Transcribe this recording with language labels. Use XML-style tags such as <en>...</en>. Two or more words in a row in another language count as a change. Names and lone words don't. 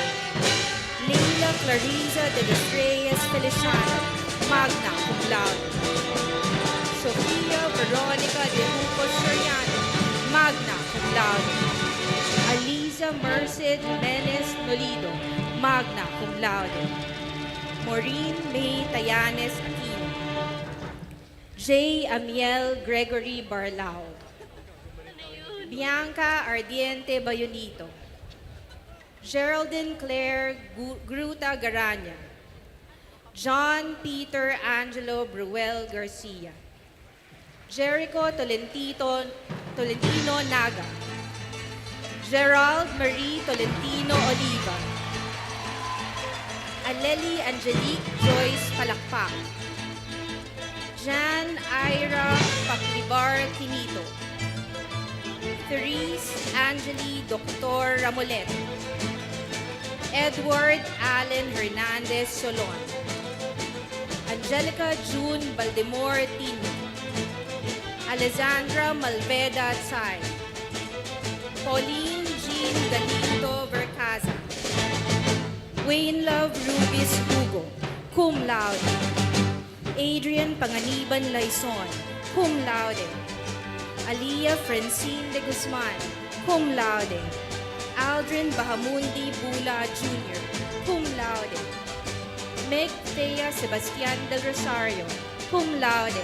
<en>Leila Clarisa de los Reyes Feliciano, magna cum laude. Sofia Veronica de Hugo Soriano, magna cum laude. Aliza Merced Jimenez Nolido, magna cum laude. Maureen May Tayanes Aquino. J. Amiel Gregory Barlao, Bianca Ardiente Bayonito, Geraldine Claire Gruta Garanya, John Peter Angelo Bruel Garcia, Jericho Tolentino Naga, Gerald Marie Tolentino Oliva, Aleli Angelique Joyce Palakpak, Jan Ira Paglibar Quinito, Therese Angeli Dr. Ramolet, Edward Allen Hernandez Solon, Angelica June Baldemore Tino, Alessandra Malveda Tsai, Pauline Jean Galito Vercaza, Wayne Love Rubis Hugo, cum laude. Adrian Panganiban Laison, cum laude. Aliyah Francine de Guzman, cum laude. Aldrin Bahamundi Bula Jr., cum laude. Meg Thea Sebastian del Rosario, cum laude.</en>